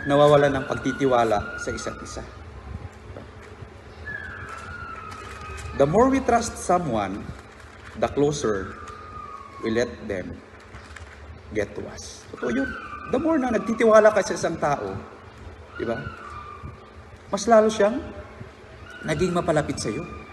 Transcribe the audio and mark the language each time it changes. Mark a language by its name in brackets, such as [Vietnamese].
[Filipino] Nawawalan ng pagtitiwala sa isa't isa. Diba? [English] The more we trust someone, the closer we let them get to us. [Filipino] Totoo yun. The more na nagtitiwala ka sa isang tao, diba? Mas lalo siyang naging mapalapit sa iyo.